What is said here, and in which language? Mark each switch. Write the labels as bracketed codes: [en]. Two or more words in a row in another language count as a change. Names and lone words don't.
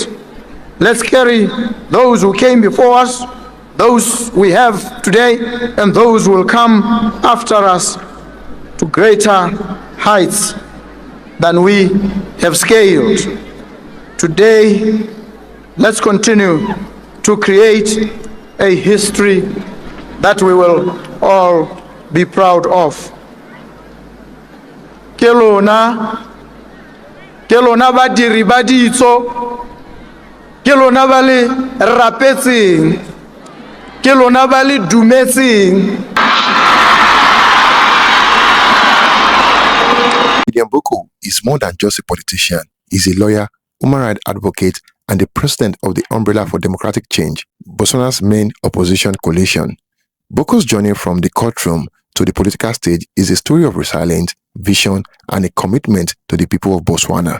[en] Let's carry those who came before us, those we have today, and those who will come after us to greater heights than we have scaled. Today, let's continue to create a history that we will all be proud of. [tn] Kelona badiri ba ditso, kelona ba le rapetseng, kelona ba le dumetseng. [en] Gideon Boko is more than just a politician. He's a lawyer, human rights advocate, and the president of the Umbrella for Democratic Change, Botswana's main opposition coalition. Boko's journey from the courtroom to the political stage is a story of resilience, vision, and a commitment to the people of Botswana.